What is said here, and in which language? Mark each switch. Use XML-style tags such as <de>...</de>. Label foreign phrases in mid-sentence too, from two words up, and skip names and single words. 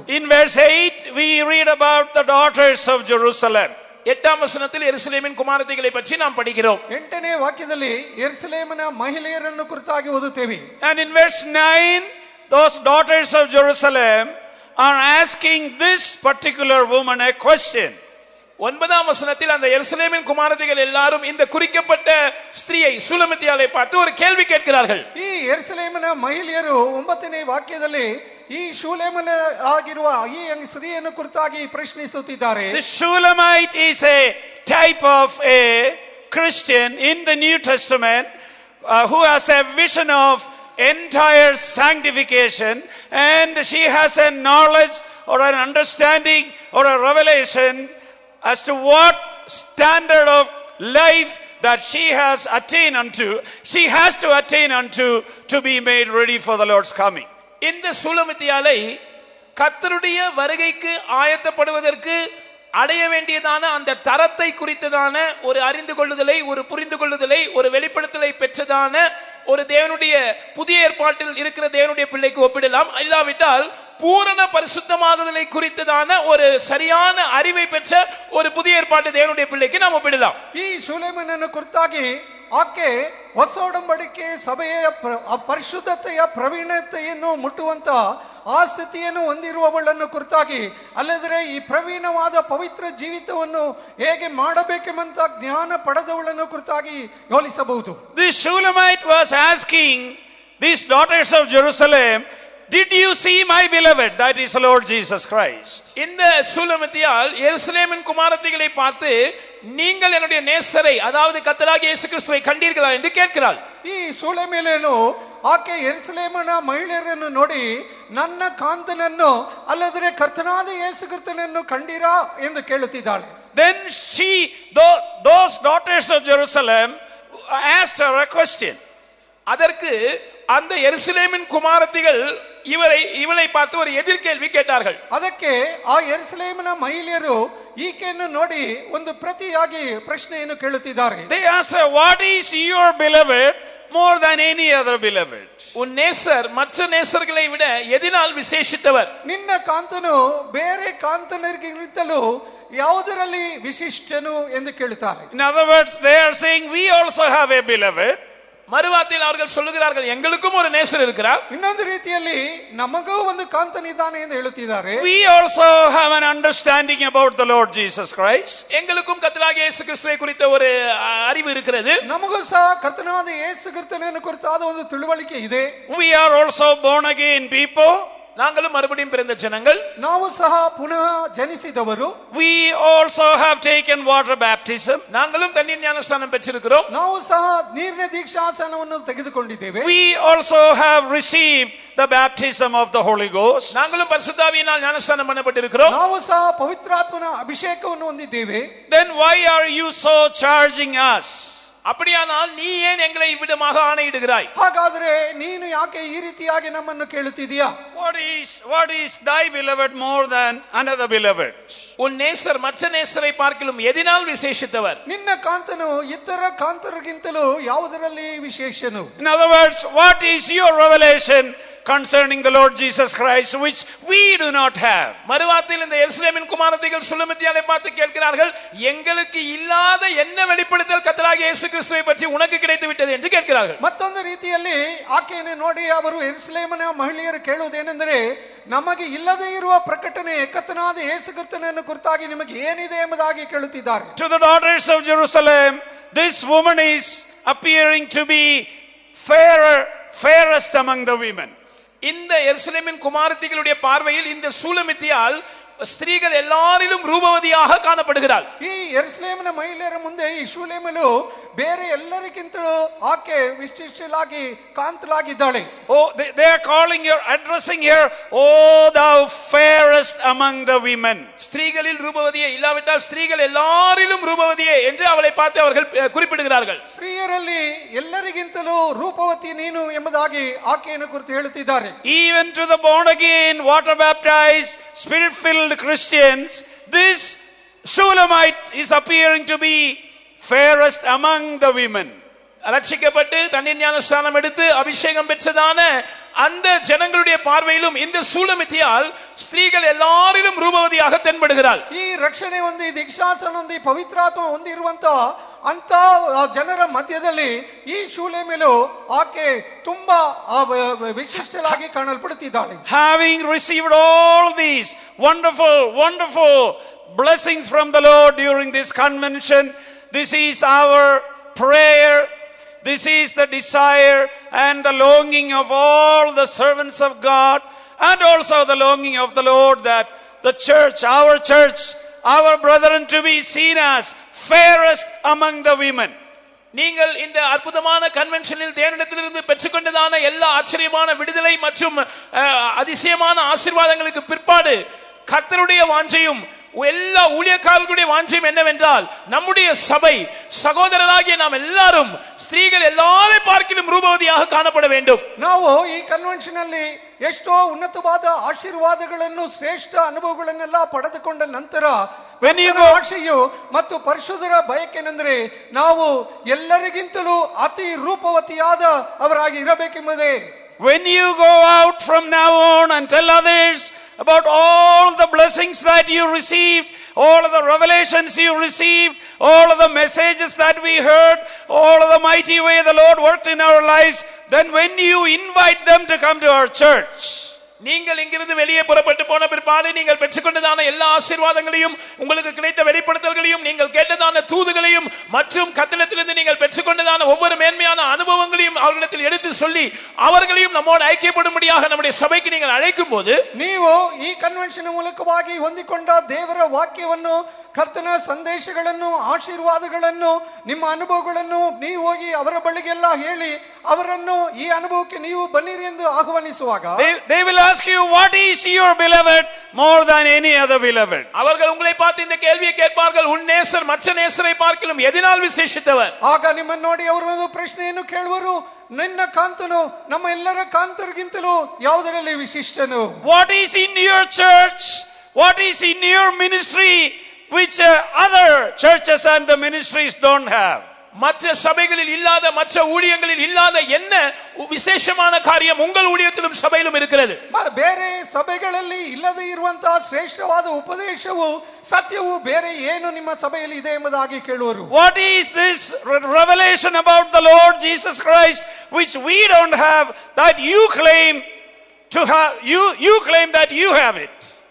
<en>In verse 8 we read about the daughters of Jerusalem.</en> <ta>8ஆம் வசனத்தில் எருசலேமின் குமாரத்திகளை பற்றி நாம் படிக்கிறோம்.</ta> <kn>8ನೇ ವಾಕ್ಯದಲ್ಲಿ ಯೆರೂಸಲೇಮಿನ ಮಹಿಳೆಯರನ್ನು ಕುರಿತಾಗಿ ಓದುತ್ತೇವೆ.</kn> <en>And in verse 9 those daughters of Jerusalem are asking this particular woman a question.</en> <ta>9ஆம் வசனத்தில் அந்த எருசலேமின் குமாரத்திகள் எல்லாரும் இந்த குறிக்கப்பட்ட ஸ்திரியை சூலமத்தியாளை பார்த்து ஒரு கேள்வி கேட்கிறார்கள்.</ta> <kn>ಈ ಯೆರೂಸಲೇಮಿನ ಮಹಿಳೆಯರು 9ನೇ ವಾಕ್ಯದಲ್ಲಿ ಈ ಶೂಲೇಮನ ಆಗಿರುವ ಈ ಸ್ತ್ರೀಯನ್ನು ಕುರಿತಾಗಿ ಪ್ರಶ್ನಿಸುತ್ತಿದ್ದಾರೆ.</kn> <en>The Shulamite is a type of a Christian in the New Testament who has a vision of entire sanctification, and she has a knowledge or an understanding or a revelation as to what standard of life that she has attained unto, she has to attain unto to be made ready for the Lord's coming.</en> <ta>இந்த சூலமத்தியாளை கர்த்தருடைய வருகைக்கு ஆயத்தப்படுவதற்கு அடைய வேண்டியதான அந்த தரத்தை குறித்ததான ஒரு அறிந்து கொள்ளுதலை, ஒரு புரிந்து கொள்ளுதலை, ஒரு வெளிப்படுத்தலை பெற்றதான ஒரு தேவனுடைய புதிய ஏற்பாட்டில் இருக்கிற தேவனுடைய பிள்ளைக்கு ஒப்பிடலாம். இல்லாவிட்டால் பூரண பரிசுத்தமாகுதலை குறித்ததான ஒரு சரியான அறிவை பெற்ற ஒரு புதிய ஏற்பாட்டு தேவனுடைய பிள்ளைக்கு நாம் ஒப்பிடலாம்.</ta> <kn>ಈ ಶೂಲೇಮನನ್ನು ಕುರಿತಾಗಿ ಆಕೆ ಹೊಸ ಒಡಂಬಡಿಕೆ ಸಭೆಯ ಪರಿಶುದ್ಧತೆಯ ಪ್ರವೀಣತೆಯನ್ನು ಮುಟ್ಟುವಂತ ಆ ಸ್ಥಿತಿಯನ್ನು ಹೊಂದಿರುವವಳನ್ನು ಕುರಿತಾಗಿ, ಅಲ್ಲದ್ರೆ ಈ ಪ್ರವೀಣವಾದ ಪವಿತ್ರ ಜೀವಿತವನ್ನು ಹೇಗೆ ಮಾಡಬೇಕೆಂಬಂತ ಜ್ಞಾನ ಪಡೆದವಳನ್ನು ಕುರಿತಾಗಿ ಹೋಲಿಸಬಹುದು.</kn> <en>This Shulamite was asking these daughters of Jerusalem, did you see my beloved, that is Lord Jesus Christ?</en> <ta>இந்த சூலமத்தியால் எருசலேமின் குமாரத்திகளை பார்த்து நீங்கள் என்னுடைய நேசரை, அதாவது கர்த்தராகிய இயேசு கிறிஸ்துவை கண்டீர்களா என்று கேட்கிறாள்.</ta> <kn>ಈ ಶೂಲೇಮನು ಆಕೆ ಯೆರೂಸಲೇಮಿನ ಮಹಿಳೆಯರನ್ನು ನೋಡಿ ನನ್ನ ಕಾಂತನನ್ನು ಅಲ್ಲದ್ರೆ ಕರ್ತನಾದ ಯೇಸು ಕ್ರಿಸ್ತನನ್ನು ಕಂಡೀರಾ ಎಂದು ಕೇಳುತ್ತಿದ್ದಾಳೆ.</kn> <en>Then those daughters of Jerusalem asked her a question.</en> <ta>அதற்கு அந்த எருசலேமின் குமாரத்திகள் இவளை பார்த்து ஒரு எதிர்கேள்வி கேட்டார்கள்.</ta> <kn>ಅದಕ್ಕೆ ಆ ಯೆರೂಸಲೇಮಿನ ಮಹಿಳೆಯರು ಈಕೆಯನ್ನು ನೋಡಿ ಒಂದು ಪ್ರತಿಯಾಗಿ ಪ್ರಶ್ನೆಯನ್ನು ಕೇಳುತ್ತಿದ್ದಾರೆ.</kn> <en>They asked her, what is your beloved more than any other beloved?</en> <ta>உன் நேசர் மற்ற நேசர்களை விட எதினால் விசேஷித்தவர்?</ta> <kn>ನಿನ್ನ ಕಾಂತನು ಬೇರೆ ಕಾಂತನರಿಗಿಂತಲೂ ಯಾವುದರಲ್ಲಿ ವಿಶಿಷ್ಟನು ಎಂದು ಕೇಳುತ್ತಾರೆ.</kn> <en>In other words, they are saying we also have a beloved.</en> <ta>மறுவார்த்தையில் அவர்கள் சொல்லுகிறார்கள், எங்களுக்கும் ஒரு நேசர் இருக்கிறார்.</ta> <kn>ಇನ್ನೊಂದು ರೀತಿಯಲ್ಲಿ ನಮಗೂ ಒಂದು ಕಾಂತನಿದ್ದಾನೆ ಎಂದು ಹೇಳುತ್ತಿದ್ದಾರೆ.</kn> <en>We also have an understanding about the Lord Jesus Christ.</en> <ta>எங்களுக்கும் கர்த்தராகிய இயேசு கிறிஸ்துவை குறித்த ஒரு அறிவு இருக்கிறது.</ta> <kn>ನಮಗೂ ಸಹ ಕರ್ತನಾದ ಯೇಸು ಕ್ರಿಸ್ತನನ್ನು ಕುರಿತಾದ ಒಂದು ತಿಳುವಳಿಕೆ ಇದೆ.</kn> <en>We are also born again people.</en> <ta>நாங்களும் மறுபடியும் பிறந்த ஜனங்கள்.</ta> <kn>ನಾವು ಸಹ ಪುನಃ ಜನಿಸಿದವರು.</kn> <en>We also have taken water baptism.</en> <ta>நாங்களும் தண்ணீர் ஞானஸ்நானம் பெற்றிருக்கிறோம்.</ta> <kn>ನಾವು ಸಹ ನೀರಿನ ದೀಕ್ಷಾಸನವನ್ನು ತೆಗೆದುಕೊಂಡಿದ್ದೇವೆ.</kn> <en>We also have received the baptism of the Holy Ghost.</en> <ta>நாங்களும் பரிசுத்த ஆவியினால் ஞானஸ்நானம் பண்ணப்பட்டிருக்கிறோம்.</ta> <kn>ನಾವು ಸಹ ಪವಿತ್ರಾತ್ಮನ ಅಭಿಷೇಕವನ್ನು ಹೊಂದಿದ್ದೇವೆ.</kn> <en>Then why are you so charging us?</en> <ta>அப்படியானால் நீ ஏன் எங்களை இவ்விதமாக ஆணையிடுகிறாய்?</ta> <kn>ಹಾಗಾದರೆ ನೀನು ಯಾಕೆ ಈ ರೀತಿಯಾಗಿ ನಮ್ಮನ್ನು ಕೇಳುತ್ತಿದ್ದೀಯಾ?</kn> <en>What is thy beloved more than another beloved?</en> <ta>உன் நேசர் மற்ற நேசரை பார்க்கிலும் எதினால் விசேஷித்தவர்?</ta> <kn>ನಿನ್ನ ಕಾಂತನು ಇತರ ಕಾಂತರಿಗಿಂತಲೂ ಯಾವುದರಲ್ಲಿ ವಿಶೇಷನು?</kn> <en>In other words, what is your revelation concerning the Lord Jesus Christ which we do not have?</en> <ta>மறுவார்த்தையில் இந்த எருசலேமின் குமாரத்திகள் சுலமித்தியாலை பார்த்து கேட்கிறார்கள், எங்களுக்கு இல்லாத என்ன வெளிப்படுத்தல் கர்த்தராகிய இயேசு கிறிஸ்துவை பற்றி உனக்கு கிடைத்து விட்டது என்று கேட்கிறார்கள்.</ta> <kn>ಮತ್ತೊಂದು ರೀತಿಯಲ್ಲಿ ಆಕೆಯನ್ನು ನೋಡಿ ಅವರು ಯೆರೂಸಲೇಮಿನ ಮಹಿಳೆಯರು ಕೇಳುವುದೇನೆಂದರೆ, ನಮಗೆ ಇಲ್ಲದೇ ಇರುವ ಪ್ರಕಟಣೆ ಕರ್ತನಾದ ಯೇಸು ಕ್ರಿಸ್ತನನ್ನು ಕುರಿತಾಗಿ ನಿಮಗೆ ಏನಿದೆ ಎಂಬುದಾಗಿ ಕೇಳುತ್ತಿದ್ದಾರೆ.</kn> <en>To the daughters of Jerusalem, this woman is appearing to be fairest among the women.</en> <ta>இந்த எருசலேமின் குமாரத்திகளுடைய பார்வையில் இந்த சூலமித்தியால் ஸ்திரீகள் எல்லாரிலும் ரூபவதியாக காணப்படுகிறாள்.</ta> <kn>ಈ ಯೆರೂಸಲೇಮಿನ ಮಹಿಳೆಯರ ಮುಂದೆ ಈ ಶೂಲೇಮಳು ಬೇರೆ ಎಲ್ಲರಿಗಿಂತಲೂ ಆಕೆ ವಿಶಿಷ್ಟಳಾಗಿ ಕಾಂತಳಾಗಿದ್ದಾಳೆ.</kn> <en>Oh, they are calling her, addressing her, oh thou fairest among the women.</en> <ta>ஸ்திரீகளில் ரூபவதியே, இல்லாவிட்டால் ஸ்திரீகள் எல்லாரிலும் ரூபவதியே என்று அவளை பார்த்து அவர்கள் குறிப்பிடுகிறார்கள்.</ta> <kn>ಸ್ತ್ರೀಯರಲ್ಲಿ ಎಲ್ಲರಿಗಿಂತಲೂ ರೂಪವತಿ ನೀನು ಎಂಬುದಾಗಿ ಆಕೆಯನ್ನು ಕುರಿತು ಹೇಳುತ್ತಿದ್ದಾರೆ.</kn> <en>Even to the born again, water baptized, spirit filled Christians, this Shulamite is appearing to be fairest among the women.</en> <ta>ரட்சிக்கப்பட்டு தண்ணீர் ஞானஸ்நானம் எடுத்து அபிஷேகம் பெற்றதான அந்த ஜனங்களுடைய பார்வையிலும் இந்த சூலமித்தியால் ஸ்திரீகள் எல்லாரிலும் ரூபவதியாக தென்படுகிறாள்.</ta> <kn>ಈ ರಕ್ಷಣೆ ಹೊಂದಿ ದೀಕ್ಷಾಸನ ಹೊಂದಿ ಪವಿತ್ರಾತ್ಮ ಹೊಂದಿರುವಂತ ಅಂತ ಜನರ ಮಧ್ಯದಲ್ಲಿ ಈ ಶೂಲೇಮಳು ಆಕೆ ತುಂಬಾ ವಿಶಿಷ್ಟಳಾಗಿ ಕಾಣಲ್ಪಡುತ್ತಿದ್ದಾಳೆ.</kn> <en>Having received all these wonderful blessings from the Lord during this convention, this is our prayer, this is the desire and the longing of all the servants of God, and also the longing of the Lord, that the church, our brethren, to be seen as fairest among the women.</en> <ta>நீங்கள் இந்த அற்புதமான கன்வென்ஷனில் தேவனிடத்திலிருந்து பெற்றுக்கொண்டதான எல்லா ஆச்சரியமான விடுதலை மற்றும் அதிசயமான ஆசீர்வாதங்களுக்கு பிற்பாடு கர்த்தருடைய வாஞ்சையும் எல்லா ஊழியக்காரர்களுடைய வாஞ்சையும் என்னவென்றால், நம்முடைய சபை சகோதரராகிய நாம் எல்லாரும் ஸ்திரீகள் எல்லாரை பார்க்கிலும் ரூபவதியாக காணப்பட வேண்டும்.</ta> <kn>ನಾವು ಈ ಕನ್ವೆನ್ಷನ್ ಅಲ್ಲಿ ಎಷ್ಟೋ ಉನ್ನತವಾದ ಆಶೀರ್ವಾದಗಳನ್ನು ಶ್ರೇಷ್ಠ ಅನುಭವಗಳನ್ನೆಲ್ಲ ಪಡೆದುಕೊಂಡ ನಂತರ ಆಶೆಯು ಮತ್ತು ಪರಿಶುದ್ಧರ ಬಯಕೆನೆಂದರೆ ನಾವು ಎಲ್ಲರಿಗಿಂತಲೂ ಅತಿ ರೂಪವತಿಯಾದ ಅವರಾಗಿ ಇರಬೇಕೆಂಬುದೇ.</kn> <en>When you go out from now on and tell others about all the blessings that you received, all of the revelations you received, all of the messages that we heard, all of the mighty way the Lord worked in our lives, then when you invite them to come to our church,</en> <ta>நீங்கள் இங்கிருந்து வெளியே புறப்பட்டு போன பிற்பாடு நீங்கள் பெற்றுக்கொண்டதான எல்லா ஆசீர்வாதங்களையும், உங்களுக்கு கிடைத்த வெளிப்படுத்தல்களையும், நீங்கள் கேட்டதான தூதுகளையும் மற்றும் கர்த்தரிடத்திலிருந்து நீங்கள் பெற்றுக்கொண்டதான ஒவ்வொரு மேன்மையான அனுபவங்களையும் அவர்களிடத்தில் எடுத்து சொல்லி அவர்களையும் நம்மோடு ஐக்கியப்படும்படியாக நம்முடைய சபைக்கு நீங்கள் அழைக்கும் போது,</ta> <kn>ನೀವು ಈ ಕನ್ವೆನ್ಷನ್ ಮೂಲಕವಾಗಿ ಹೊಂದಿಕೊಂಡ ದೇವರ ವಾಕ್ಯವನ್ನು, ಕರ್ತನ ಸಂದೇಶಗಳನ್ನು, ಆಶೀರ್ವಾದಗಳನ್ನು, ನಿಮ್ಮ ಅನುಭವಗಳನ್ನು ನೀವು ಹೋಗಿ ಅವರ ಬಳಿಗೆಲ್ಲ ಹೇಳಿ ಅವರನ್ನು ಈ ಅನುಭವಕ್ಕೆ ನೀವು ಬನ್ನಿರಿ ಎಂದು ಆಹ್ವಾನಿಸುವಾಗ,</kn> <en>they will ask you, what is your beloved more than any other beloved?</en> <ta>அவர்கள் உங்களை பார்த்து இந்த கேள்வியை கேட்பார்கள், உன் நேசர் மற்ற நேசரை பார்க்கிலும் எதனால் விசேஷித்தவர்?</ta> <kn>ಆಗ ನಿಮ್ಮನ್ನು ನೋಡಿ ಅವರು ಒಂದು ಪ್ರಶ್ನೆಯನ್ನು ಕೇಳುವರು, ನಿನ್ನ ಕಾಂತನು ನಮ್ಮ ಎಲ್ಲರ ಕಾಂತರಿಗಿಂತಲೂ ಯಾವುದರಲ್ಲಿ ವಿಶಿಷ್ಟನು?</kn> <en>What is in your church, what is in your ministry which other churches and the ministries don't have?</en> <ta>மற்ற சபைகளில் இல்லாத, மற்ற ஊழியங்களில் இல்லாத என்ன விசேஷமான காரியம் உங்கள் ஊழியத்திலும் சபையிலும் இருக்கிறது?</ta> <kn>ಬೇರೆ ಸಭೆಗಳಲ್ಲಿ ಇಲ್ಲದೆ ಇರುವಂತಹ ಶ್ರೇಷ್ಠವಾದ ಉಪದೇಶವು, ಸತ್ಯವು ಬೇರೆ ಏನು ನಿಮ್ಮ ಸಭೆಯಲ್ಲಿ ಇದೆ ಎಂಬುದಾಗಿ ಕೇಳುವರು.</kn> <en>What is this revelation about the Lord Jesus Christ which we don't have, that you claim to have? You claim that you have it.</en>